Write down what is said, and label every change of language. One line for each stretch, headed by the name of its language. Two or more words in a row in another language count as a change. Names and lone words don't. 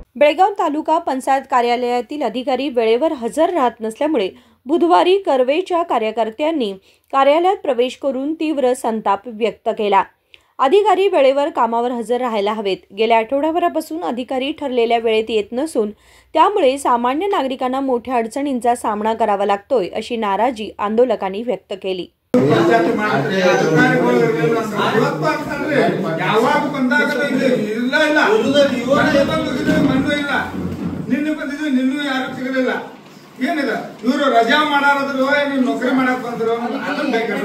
Marathi: बेळगाव तालुका पंचायत कार्यालयातील अधिकारी वेळेवर हजर राहत नसल्यामुळे बुधवारी कर्वेच्या कार्यकर्त्यांनी कार्यालयात प्रवेश करून तीव्र संताप व्यक्त केला। अधिकारी वेळेवर कामावर हजर राहायला हवेत। गेल्या आठवड्याभरापासून अधिकारी ठरलेल्या वेळेत येत नसून त्यामुळे सामान्य नागरिकांना मोठ्या अडचणींचा सामना करावा लागतोय, अशी नाराजी आंदोलकांनी व्यक्त केली।
Kannada: ಇವರು ರಜಾ ಮಾಡಾರದ್ರು ನೌಕರಿ ಮಾಡಕ್ ಬಂದ್ರು ಅದನ್ನ ಬೇಕಲ್ಲ